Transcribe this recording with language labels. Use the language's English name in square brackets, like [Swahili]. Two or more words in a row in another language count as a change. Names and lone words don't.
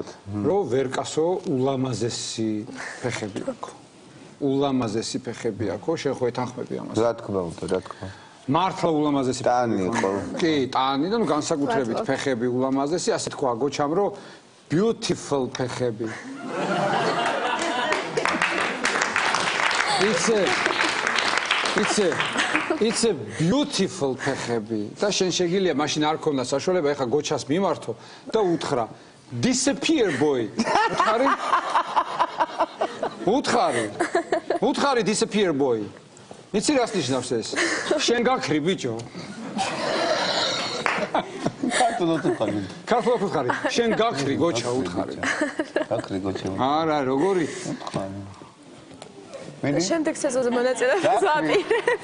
[Georgian] რომ ვერკასო ულამაზესი ფეხები აქვს. ულამაზესი ფეხები აქვს, შენ ხო ეთანხმები ამას? რა თქმა უნდა, რა თქმა უნდა. მართლა ულამაზესი ტანი იყო. კი, ტანი და ნუ განსაკუთრებით ფეხები ულამაზესი, ასე თქვა გოჩამ, რომ beautiful ფეხები. [English] It's a beautiful ფეხები. [Georgian] და შენ შეგიძლია მაშინ არ ქონდა საშუალება ეხა გოჩას მიმართო და უთხრა [English] disappear boy. [Georgian] უთხარი [English] disappear boy. [Georgian] იცი რას ნიშნავს ეს? შენ გაქრი ბიჭო. ქართულად უთხარი. ქართულად უთხარი. შენ გაქრი გოჩა უთხარი. გაქრი გოჩა. არა, როგორი? შემდეგ სეზონზე მონაწილეობას ვაპირებ.